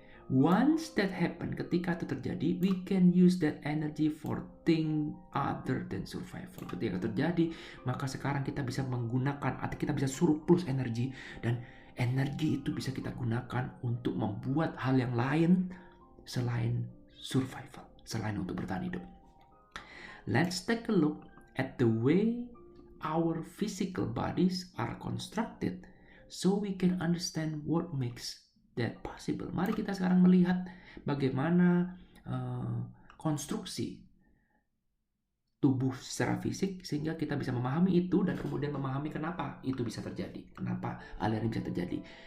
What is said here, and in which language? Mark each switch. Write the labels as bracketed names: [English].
[English] Once that happen, [Indonesian] ketika itu terjadi, [English] we can use that energy for thing other than survival. [Indonesian] Ketika terjadi, maka sekarang kita bisa menggunakan atau kita bisa surplus energi, dan energi itu bisa kita gunakan untuk membuat hal yang lain selain survival, selain untuk bertahan hidup. [English] Let's take a look at the way our physical bodies are constructed so we can understand what makes that possible. [Indonesian] Mari kita sekarang melihat bagaimana konstruksi tubuh secara fisik sehingga kita bisa memahami itu dan kemudian memahami kenapa itu bisa terjadi, kenapa aliran bisa terjadi.